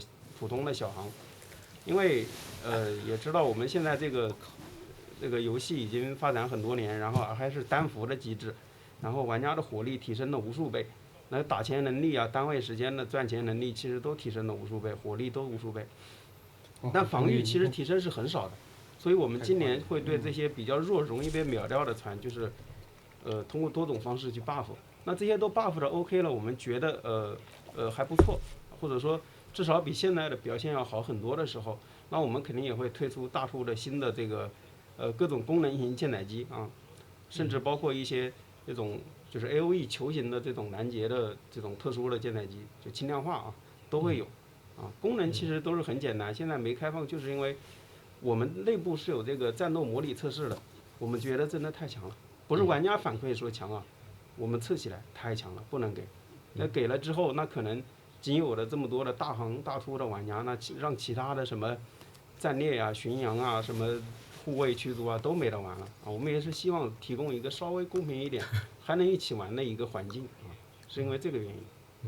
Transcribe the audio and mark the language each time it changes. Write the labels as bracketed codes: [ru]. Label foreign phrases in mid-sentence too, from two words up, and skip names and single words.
[zh] 普通的小航，因為也知道我們現在這個遊戲已經發展很多年，然後還是單服的機制，然後玩家的火力提升了無數倍，那打錢能力啊，單位時間的賺錢能力其實都提升了無數倍，火力都無數倍，但防禦其實提升是很少的，所以我們今年會對這些比較弱、容易被秒掉的船，就是通過多種方式去 buff， 那這些都 buff 的 OK 了，我們覺得還不錯，或者說。至少比現在的表現要好很多的時候，那我們肯定也會推出大突的新的這個各種功能型艦載機啊，甚至包括一些這種就是 AOE 球形的這種攔截的這種特殊的艦載機，就輕量化啊都會有啊。功能其實都是很簡單，現在沒開放，就是因為我們內部是有這個戰鬥模擬測試的，我們覺得真的太強了，不是玩家反饋說強啊，我們測起來太強了，不能給，那給了之後那可能。僅有的這麼多的大航大突的玩家，那讓其他的什麼戰列啊、巡洋啊、什麼護衛驅逐啊都沒得玩了啊！我們也是希望提供一個稍微公平一點，還能一起玩的一個環境啊，是因為這個原因。